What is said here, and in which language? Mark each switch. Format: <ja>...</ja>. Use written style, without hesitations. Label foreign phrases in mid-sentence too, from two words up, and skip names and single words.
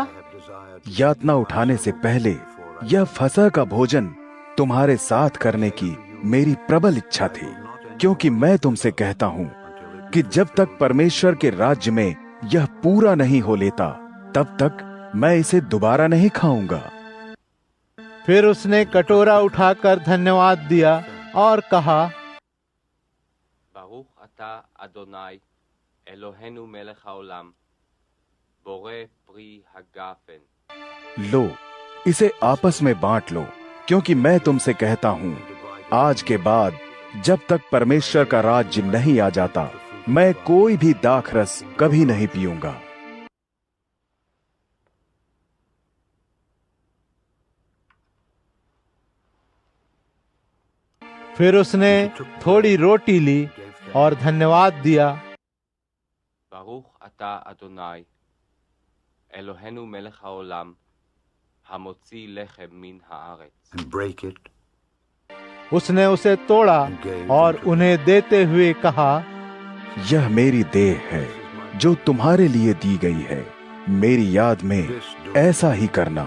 <hi>यातना उठाने से पहले यह फसह का भोजन तुम्हारे साथ करने की मेरी प्रबल इच्छा थी, क्योंकि मैं तुमसे कहता हूँ कि जब तक परमेश्वर के राज्य में यह पूरा नहीं हो लेता, तब तक मैं इसे दोबारा नहीं खाऊंगा। फिर उसने कटोरा उठाकर धन्यवाद दिया और कहा,</hi> <he>ברוך אתה אדוני אלוהינו מלך העולם בורא פרי הגפן।</he> <hi>लो, इसे आपस में बांट लो, क्योंकि मैं तुमसे कहता हूँ, आज के बाद जब तक परमेश्वर का राज्य नहीं आ जाता, मैं कोई भी दाखरस कभी नहीं पीऊंगा। फिर उसने थोड़ी रोटी ली और धन्यवाद दिया।</hi> <he>ברוך אתה אדוני אלוהינו מלך העולם המוציא לחם מן הארץ।</he> <hi>उसने उसे तोड़ा और उन्हें देते हुए कहा, यह मेरी देह है जो तुम्हारे लिए दी गई है, मेरी याद में ऐसा ही करना।</hi>